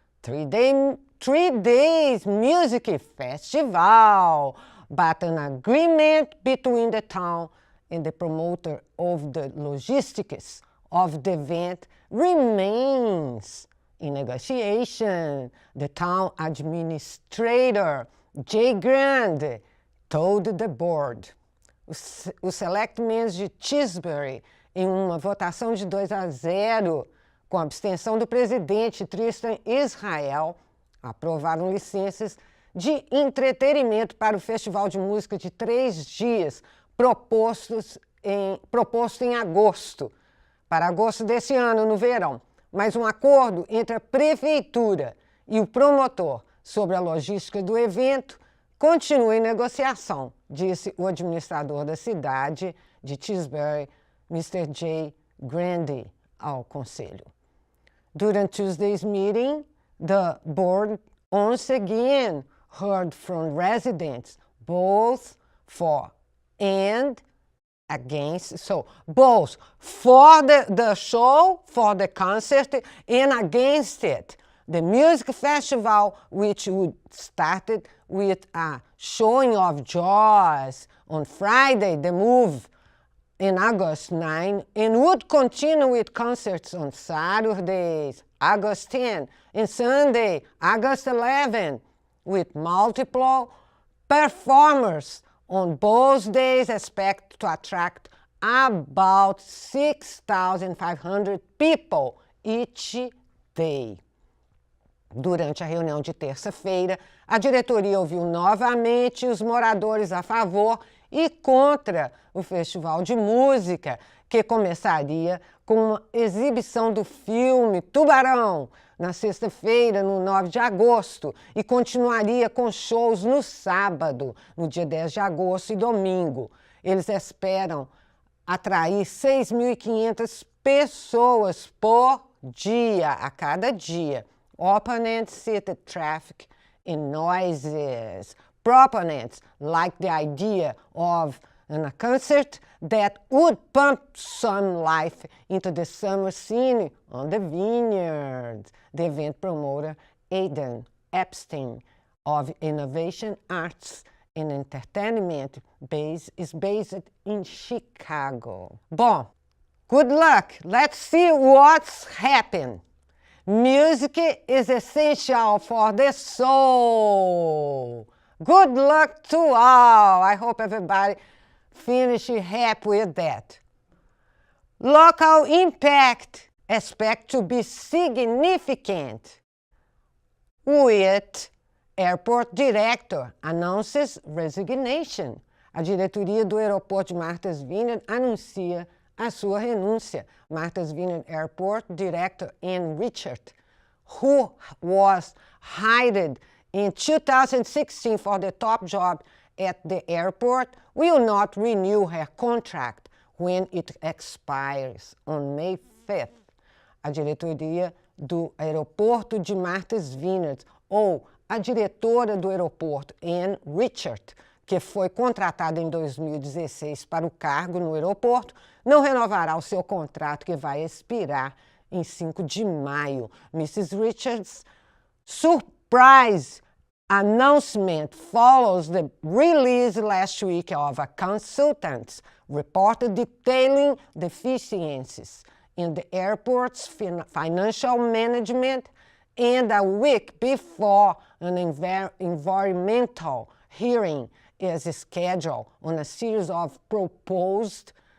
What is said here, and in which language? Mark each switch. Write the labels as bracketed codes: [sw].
[en] three days music festival, but an agreement between the town and the promoter of the logistics of the event remains in negotiation. The town administrator, Jay Grande, told the board. [pt] Os selectmen de Tisbury, em uma votação de 2-0, com a abstenção do presidente Tristan Israel, aprovaram licenças de entretenimento para o festival de música de 3 dias, proposto em agosto, para agosto desse ano, no verão. Mas um acordo entre a prefeitura e o promotor sobre a logística do evento continua em negociação, disse o administrador da cidade de Tisbury, Mr. J. Grande, ao conselho. [en] During Tuesday's meeting, the board once again heard from residents, both for and against, so both for the show, for the concert, and against it. The music festival, which would started with a showing of Jaws on Friday, the move in August 9, and would continue with concerts on Saturdays, August 10, and Sunday, August 11, with multiple performers on both days, expect to attract about 6,500 people each day. [pt] Durante a reunião de terça-feira, a diretoria ouviu novamente os moradores a favor e contra o festival de música, que começaria com uma exibição do filme Tubarão, na sexta-feira, no 9 de agosto, e continuaria com shows no sábado, no dia 10 de agosto e domingo. Eles esperam atrair 6.500 pessoas por dia, a cada dia. [en] Opponents cited traffic and noises. Proponents like the idea of a concert that would pump some life into the summer scene on the Vineyard. The event promoter, Aidan Epstein, of Innovation Arts and Entertainment is based in Chicago. Bom, good luck. Let's see what's happened. Music is essential for the soul. Good luck to all. I hope everybody finished happy with that. Local impact expect to be significant, with airport director announces resignation. [pt] A diretoria do aeroporto de Martha's Vineyard anuncia a sua renúncia. [en] Martha's Vineyard Airport Director Ann Richard, who was hired in 2016 for the top job at the airport, will not renew her contract when it expires on May 5th. [pt] A diretoria do aeroporto de Martha's Vineyard, ou a diretora do aeroporto, Ann Richard, que foi contratada em 2016 para o cargo no aeroporto, não renovará o seu contrato, que vai expirar em 5 de maio. [en] Mrs. Richards' surprise announcement follows the release last week of a consultant's report detailing deficiencies in the airport's financial management, and a week before an environmental hearing is scheduled on a series of proposed